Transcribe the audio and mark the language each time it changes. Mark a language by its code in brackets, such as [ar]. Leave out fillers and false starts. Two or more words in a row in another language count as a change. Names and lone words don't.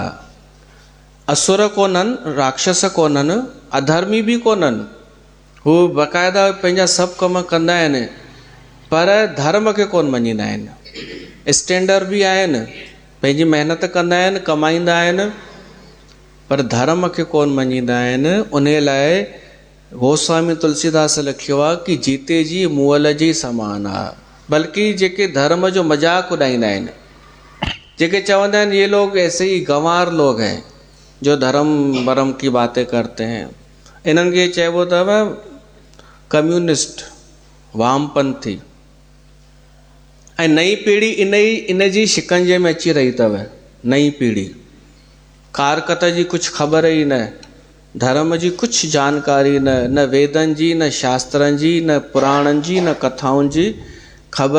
[sd] असुर कोन्हनि, राक्षस कोन्हनि, अधर्मी बि कोन्हनि, हू बाक़ाइदा पंहिंजा सभु कम कंदा आहिनि, पर धर्म खे कोन मञींदा आहिनि। स्टैंडर बि आहिनि, पंहिंजी महिनत कंदा आहिनि, कमाईंदा आहिनि, पर धर्म खे कोन मञींदा आहिनि। उन लाइ गोस्वामी तुलसीदास लिखियो आहे कि जीते जी मुअल जी समान आहे। बल्कि जेके धर्म जो मजाक उॾाईंदा आहिनि, जेके चवंदा आहिनि [hi] ये लोग ऐसे ही गंवार लोग हैं जो धर्म वरम की बातें करते हैं, [sd] इन्हनि खे चइबो अथव कम्युनिस्ट, वामपंथी। ऐं नई पीढ़ी इन जी शिकंजे में अची रही अथव। नई पीढ़ी कारकत जी कुझु ख़बर ई न, धर्म जी कुझु जानकारी न वेदनि जी, न शास्त्रनि जी, न पुराणनि जी, न कथाउनि जी ख़बर।